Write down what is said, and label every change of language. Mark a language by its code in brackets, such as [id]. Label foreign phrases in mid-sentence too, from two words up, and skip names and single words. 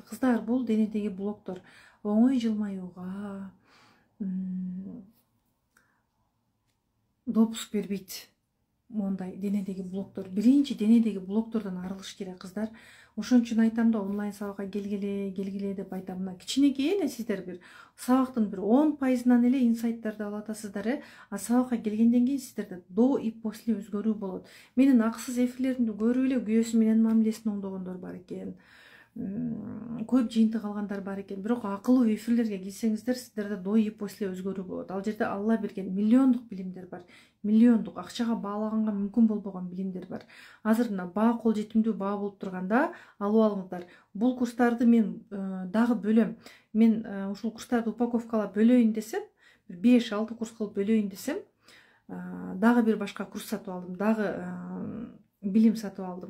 [ky] Кыздар, бул денедеги блоктор оңой жылмаюуга допуск бербейт. Мондай денедеги блоктор. Биринчи денедеги блоктордон арылыш керек, кыздар. Ошон үчүн айтам да, онлайн сабакка келгиле деп айтам. Мына кичинекей эле сиздер бир сабактын бир 10%-ынан эле инсайттарды ала атасыздар, А сабакка келгенден кийин сиздерде [ru] до и после [ky] өзгөрүү болот. Менин акысыз эфирлеримди көрүп эле күйөөсү менен мамилесин оңдогондор бар экен. Көп жыйынтык алгандар бар экен. Бирок акылуу эфирлерге келсеңиздер, сиздерде [ru] до и после [ky] өзгөрүү болот. Ал жерде Алла берген миллиондук билимдер бар. Миллиондук акчага баалаганга мүмкүн болбогон билимдер бар. Азыр мына баа кол жетимдүү баа болуп турганда алып алыңыздар. Бул курстарды мен дагы бөлөм. Мен ушул курстарды упаковкалап бөлөйүн десем, 5-6 курс кылып бөлөйүн десем, дагы бир башка курс сатып алдым, дагы билим сатып алдым.